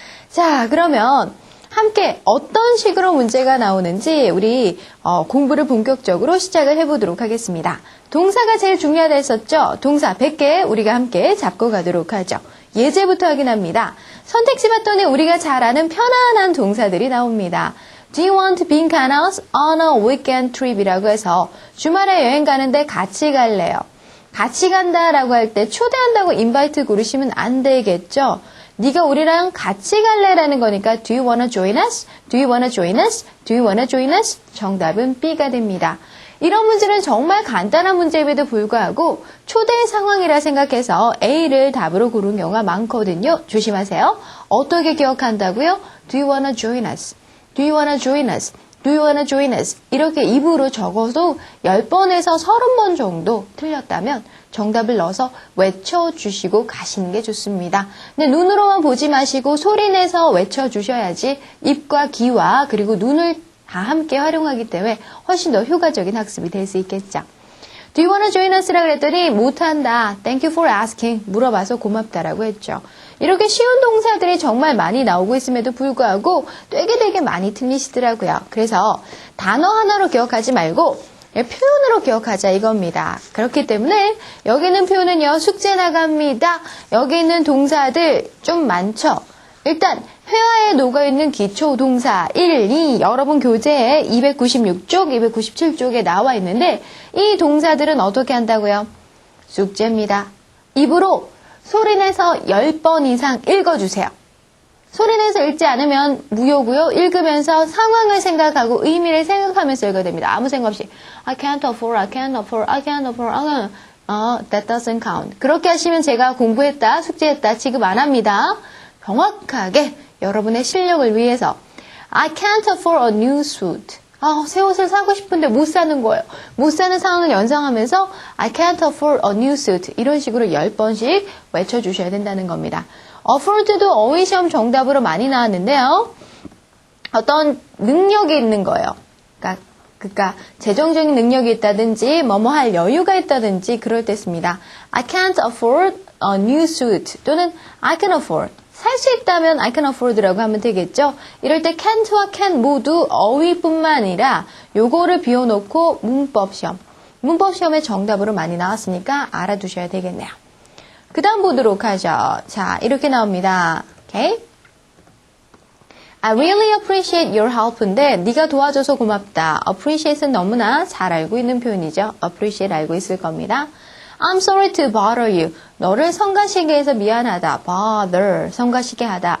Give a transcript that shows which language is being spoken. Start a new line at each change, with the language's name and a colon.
Korean: 자, 그러면 함께 어떤 식으로 문제가 나오는지 우리 공부를 본격적으로 시작을 해보도록 하겠습니다. 동사가 제일 중요하다 했었죠? 동사 100개 우리가 함께 잡고 가도록 하죠. 예제부터 확인합니다. 선택지 봤더니 우리가 잘 아는 편안한 동사들이 나옵니다.
English: Do you want to be in Canals on a weekend trip?
Korean: 이라고 해서 주말에 여행 가는데 같이 갈래요. 같이 간다라고 할 때 초대한다고 인바이트 고르시면 안 되겠죠? 네가 우리랑 같이 갈래라는 거니까
English: Do you wanna join us? Do you wanna join us? Do you wanna join us?
Korean: 정답은 B가 됩니다. 이런 문제는 정말 간단한 문제임에도 불구하고 초대 상황이라 생각해서 A를 답으로 고른 경우가 많거든요. 조심하세요. 어떻게 기억한다고요?
English: Do you wanna join us? Do you wanna join us? Do you wanna join us?
Korean: 이렇게 입으로 적어도 10번에서 30번 정도 틀렸다면 정답을 넣어서 외쳐주시고 가시는 게 좋습니다. 근데 눈으로만 보지 마시고 소리내서 외쳐주셔야지 입과 귀와 그리고 눈을 다 함께 활용하기 때문에 훨씬 더 효과적인 학습이 될 수 있겠죠.
English: Do you wanna join us?
Korean: 라고 그랬더니 못한다.
English: Thank you for asking.
Korean: 물어봐서 고맙다라고 했죠. 이렇게 쉬운 동사들이 정말 많이 나오고 있음에도 불구하고 되게 많이 틀리시더라고요. 그래서 단어 하나로 기억하지 말고 표현으로 기억하자 이겁니다. 그렇기 때문에 여기 있는 표현은요. 숙제 나갑니다. 여기 있는 동사들 좀 많죠. 일단 회화에 녹아있는 기초동사 1, 2 여러분 교재에 296쪽, 297쪽에 나와 있는데 이 동사들은 어떻게 한다고요? 숙제입니다. 입으로 소리내서 10번 이상 읽어주세요. 소리내서 읽지 않으면 무효고요. 읽으면서 상황을 생각하고 의미를 생각하면서 읽어야 됩니다. 아무 생각 없이
English: I can't afford, I can't afford, I can't afford. That doesn't count.
Korean: 그렇게 하시면 제가 공부했다, 숙제했다 취급 안 합니다. 정확하게 여러분의 실력을 위해서
English: I can't afford a new suit.
Korean: 새 옷을 사고 싶은데 못 사는 거예요. 못 사는 상황을 연상하면서
English: I can't afford a new suit.
Korean: 이런 식으로 10번씩 외쳐주셔야 된다는 겁니다. afford도 어휘 시험 정답으로 많이 나왔는데요. 어떤 능력이 있는 거예요. 그러니까 재정적인 능력이 있다든지 뭐뭐 할 여유가 있다든지 그럴 때 씁니다.
English: I can't afford a new suit 또는 I can afford.
Korean: 살 수 있다면
English: I can afford
Korean: 라고 하면 되겠죠. 이럴 때 can't와 can 모두 어휘뿐만 아니라 요거를 비워놓고 문법 시험의 정답으로 많이 나왔으니까 알아두셔야 되겠네요. 그 다음 보도록 하죠. 자, 이렇게 나옵니다. Okay?
English: I really appreciate your help인데
Korean: 네가 도와줘서 고맙다. appreciate은 너무나 잘 알고 있는 표현이죠. appreciate 알고 있을 겁니다.
English: I'm sorry to bother you.
Korean: 너를 성가시게 해서 미안하다. bother, 성가시게 하다.